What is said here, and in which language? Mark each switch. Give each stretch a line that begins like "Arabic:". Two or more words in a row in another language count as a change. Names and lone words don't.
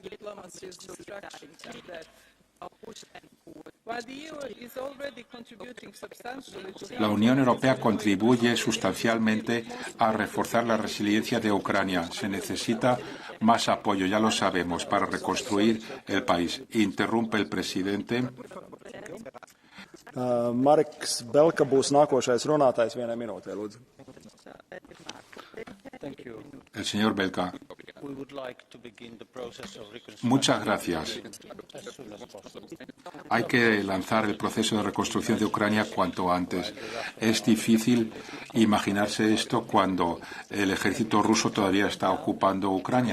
Spanish: La Unión Europea contribuye sustancialmente a reforzar la resiliencia de Ucrania. Se necesita más apoyo, ya lo sabemos, para reconstruir el país. Interrumpe el presidente.
Latvian: Mareks Belka būs nākošais runātājs 1 minūtē, lūdzu.
Spanish: El señor Belka. Muchas gracias. Hay que lanzar el proceso de reconstrucción de Ucrania cuanto antes. Es difícil imaginarse esto cuando el ejército ruso todavía está ocupando Ucrania.